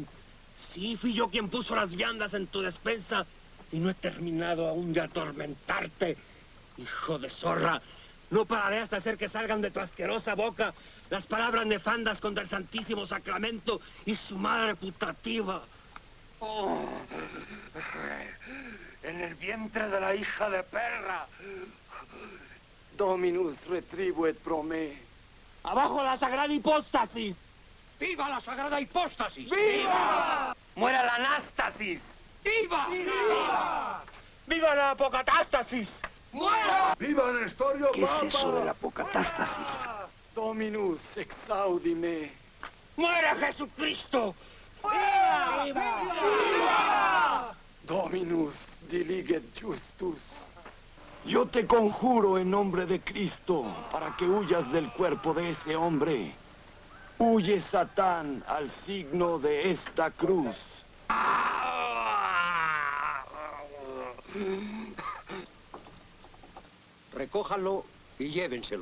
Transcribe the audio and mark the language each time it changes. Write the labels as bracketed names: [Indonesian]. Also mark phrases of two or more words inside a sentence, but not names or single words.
[Spanish] Sí, fui yo quien puso las viandas en tu despensa y no he terminado aún de atormentarte, hijo de zorra. No pararé hasta hacer que salgan de tu asquerosa boca las palabras nefandas contra el Santísimo Sacramento y su madre putativa. Oh, en el vientre de la hija de perra. [Latin] Dominus retribuet pro me. [Spanish] ¡Abajo la sagrada hipóstasis! ¡Viva la Sagrada Hipóstasis! ¡Viva! ¡Muera la anástasis! ¡Viva! ¡Viva! ¡Viva la apocatástasis! ¡Muera! ¡Viva Nestorio ¿Qué es Papa! eso de la apocatástasis? [Latin] Dominus exaudime. [Spanish] ¡Muera Jesucristo! ¡Viva! ¡Viva! [Latin] Dominus diliget justus. [Spanish] Yo te conjuro en nombre de Cristo para que huyas del cuerpo de ese hombre. Huye, Satán, al signo de esta cruz. Recójanlo y llévenselo.